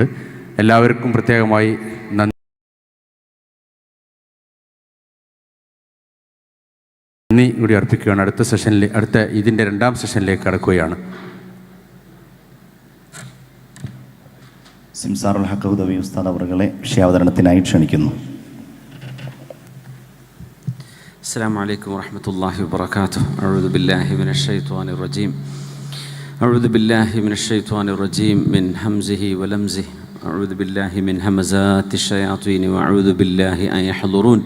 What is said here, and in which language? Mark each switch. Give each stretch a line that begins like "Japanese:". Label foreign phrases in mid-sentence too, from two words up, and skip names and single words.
Malayalam: എല്ലാവർക്കും പ്രത്യേകമായി നന്ദി കൂടി അർപ്പിക്കുകയാണ്. അടുത്ത ഇതിൻ്റെ 2ാം സെഷനിലേക്ക് കടക്കുകയാണ്. സിംസാറുൽ ഹഖ് ഉദവി ഉസ്താദ് അവറുകളെ വിഷയാവതരണത്തിനായി ക്ഷണിക്കുന്നു.
Arabic: السلام عليكم ورحمة الله وبركاته. أعوذ بالله من الشيطان الرجيم. أعوذ بالله من الشيطان الرجيم من همزه ولمزه. أعوذ بالله من همزات الشياطين وأعوذ بالله أن يحضرون.